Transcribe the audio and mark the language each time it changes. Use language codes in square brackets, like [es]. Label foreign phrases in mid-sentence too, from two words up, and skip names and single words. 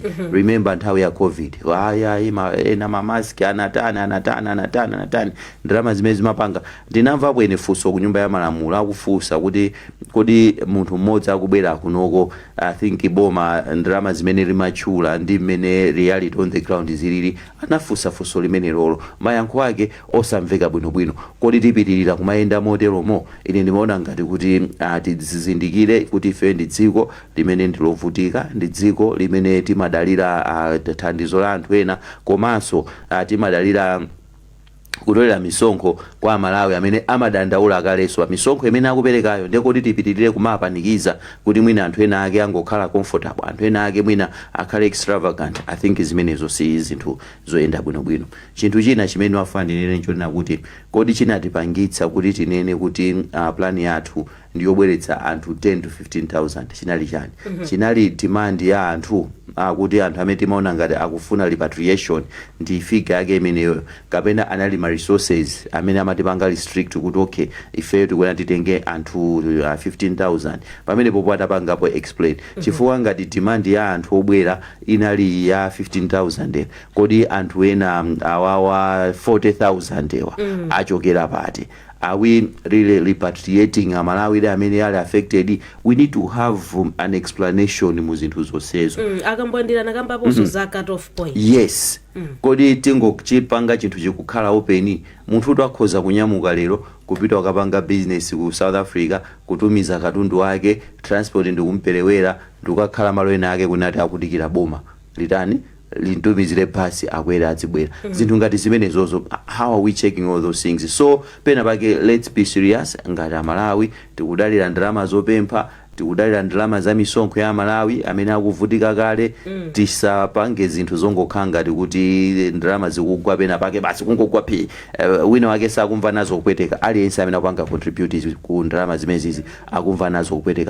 [ny] Remember nthawi ya COVID ena mamaski anatani ndalama zimene zimapanga. Ndinamva bwene funso ku nyumba ya malamulo akufunsa kuti kodi munthu mmodzi akubwera kunoko, [en] I think [ny] boma ndalama zimene limachula ndi mmene [en] reality on the ground [ny] zilili, anafunsa funso limene lolo mayankho ake osamveka bwinobwino. Kodi tipitirira kumayenda moteromo? Ine ndimaona ngati kuti tizindikire kuti ife ndi dziko limene ndilovutika, ndi dziko limene timadalira thandizo la anthu ena, komanso timadalira kutolera misonkho kwa Malawi amene amadandaula akalenso misonkho imene akuperekayo. Ndekoti tipitirire kumapanikiza kuti mwina anthu ena ake angokhala comfortable, anthu ena ake mwina akhale extravagant. [en] I think [ny] zimenezo si zinthu zoyenda bwinobwino. Chinthu china chimene wafanirire nchonena kuti kodi chinatipangitsa kuti tinene kuti plan yathu ndiyobweretsa anthu 10 to 15,000 chinali chani? Chinali demand ya anthu kuti anthu amene timaona ngati akufuna repatriation ndi figure yake imeneyo, kapena anali ma resources amene amatipanga restrict kuti okay ife tikuona titenge anthu 15,000 pamene popo atapangapo explain. Chifukwa ngati demand ya anthu obwera inali ya 15,000 kodi anthu ena awawa 40,000 ewa achokera pati? [en] Are we really repatriating Malawi [ny] amene ali [en] affected? We need to have an explanation [ny] mu zinthu zonsezo. Akambwandira nakambaponso za [en] cut off point. Yes. [ny] Kodi tingochipanga chinthu chikukhala open, munthu uti akhoza kunyamuka lero kupita wakapanga business ku South Africa, kutumiza katundu wake, transport ndikumperewera, ndikukhala malo ena ake kunati akudikira boma litani lintumizire pasi akwera azibwera. Zinthu ngati zimene zozo, [en] how are we checking all those things? [ny] So pena pake [en] let's be serious [ny] ngati Malawi tikudalira ndalama zopempha, tikudalira ndalama za misonkho ya Malawi amene akuvutika kale. Tisapange zinthu zongokhala ngati kuti ndalama zikugwa pena pake basi kungogwa phi wina wake sakumva nazo kupweteka. Aliyense amene akupanga contribute ku ndalama zimene zizi akumva nazo kupweteka.